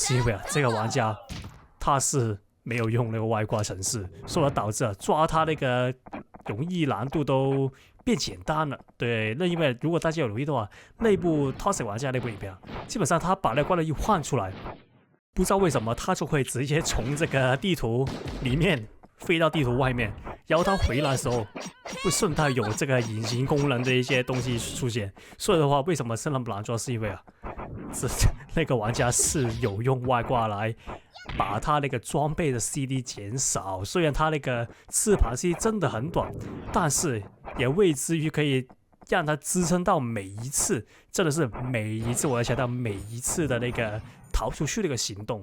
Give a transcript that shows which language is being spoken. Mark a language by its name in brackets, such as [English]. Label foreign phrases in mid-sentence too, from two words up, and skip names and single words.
[Chinese] 是因為這個玩家他是沒有用那個外掛程式，所以導致抓他那個容易難度都變簡單了。對，那因為如果大家有留意的話，內部 toxic 玩家那部影片，基本上他把那個怪盜一換出來，不知道為什麼他就會直接從這個地圖裡面飛到地圖外面，然後他回來的時候會順帶有這個隱形功能的一些東西出現。所以的話，為什麼是那麼難抓？是因為那個玩家是有用外掛來把他那個裝備的 CD 減少。雖然他那個翅膀 CD 真的很短，但是也未至於可以讓他支撐到每一次，真的是每一次，我要強調每一次的那個逃出去的一個行動。